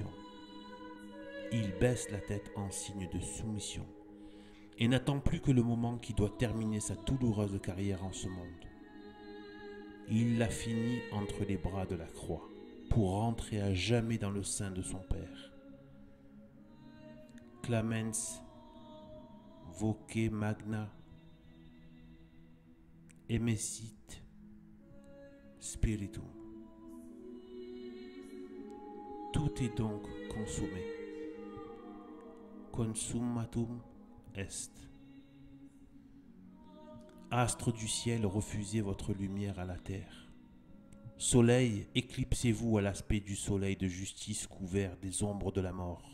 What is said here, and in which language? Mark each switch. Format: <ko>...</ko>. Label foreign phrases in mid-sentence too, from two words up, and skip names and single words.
<fr>Il baisse la tête en signe de soumission et n'attend plus que le moment qui doit terminer sa douloureuse carrière en ce monde. Il l'a fini entre les bras de la croix pour rentrer à jamais dans le sein de son Père.</fr> <la>Clamens voce magna emesit spiritum.</la> <fr>Tout est donc consommé.</fr> <la>Consummatum est.</la> <fr>Astres du ciel, refusez votre lumière à la terre. Soleil, éclipsez-vous à l'aspect du soleil de justice couvert des ombres de la mort.</fr>